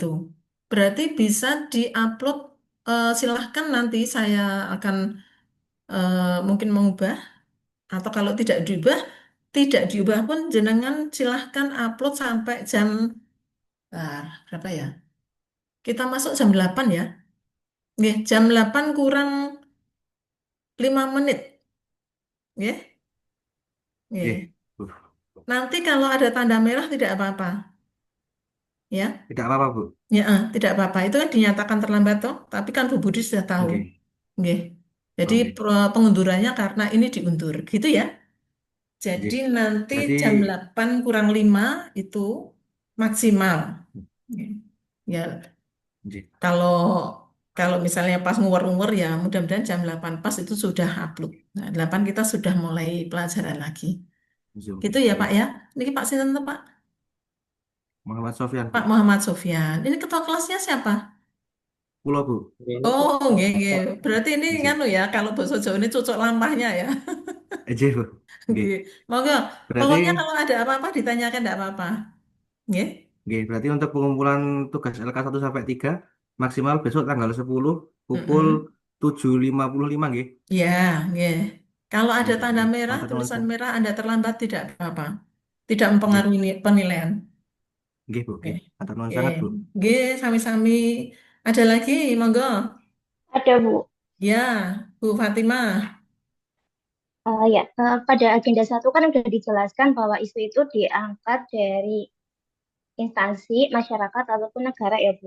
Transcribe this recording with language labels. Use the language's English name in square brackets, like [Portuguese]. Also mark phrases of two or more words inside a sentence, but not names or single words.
[Indonesian] Berarti bisa diupload, silahkan nanti saya akan mungkin mengubah atau kalau tidak diubah pun jenengan silahkan upload sampai jam berapa ya? Kita masuk jam 8 ya. Nggih, jam 8 kurang 5 menit. Nggih. Nggih. Nggih. Nanti kalau ada tanda merah tidak apa-apa. Ya. Tidak apa-apa, Bu. Ya, tidak apa-apa. Itu kan dinyatakan terlambat toh, tapi kan Bu Budi sudah tahu. Oke. Nggih. Jadi Oke. pengundurannya karena ini diundur. Gitu ya. Jadi Nggih. nanti Berarti jam 8 kurang 5 itu maksimal. Ya, nggih. kalau kalau misalnya pas ngumur-ngumur ya mudah-mudahan jam 8 pas itu sudah upload. Nah, 8 kita sudah mulai pelajaran lagi. Zoom. Gitu ya Pak ya. Ini Pak Sinten tuh, Pak? Muhammad Sofyan, Bu. Pak Muhammad Sofyan. Ini ketua kelasnya siapa? Pulau, Bu. Oh, nggih, nggih. Berarti ini Nggih. nganu ya, kalau bahasa Jawa ini cocok lampahnya ya. Nggih, Bu. Nggih. Nggih. Monggo. Berarti Pokoknya kalau ada apa-apa ditanyakan enggak apa-apa. Nggih. nggih, berarti untuk pengumpulan tugas LK1 sampai 3 maksimal besok tanggal 10 pukul 7.55 nggih. Ya, nggih. Kalau ada Nggih, tanda nggih. merah, [Javanese] Matur nuwun, [Indonesian] tulisan Bu. merah Anda terlambat tidak apa-apa. Tidak Nggih, mempengaruhi penilaian. nggih, Bu, Oke. [Javanese] nggih. Matur nuwun [Indonesian] Oke. sangat, Bu. Oke, sami-sami. Ada lagi, monggo. Ada, Bu. Ya, Bu Fatimah. Ya, pada agenda 1 kan sudah dijelaskan bahwa isu itu diangkat dari instansi, masyarakat, ataupun negara ya, Bu.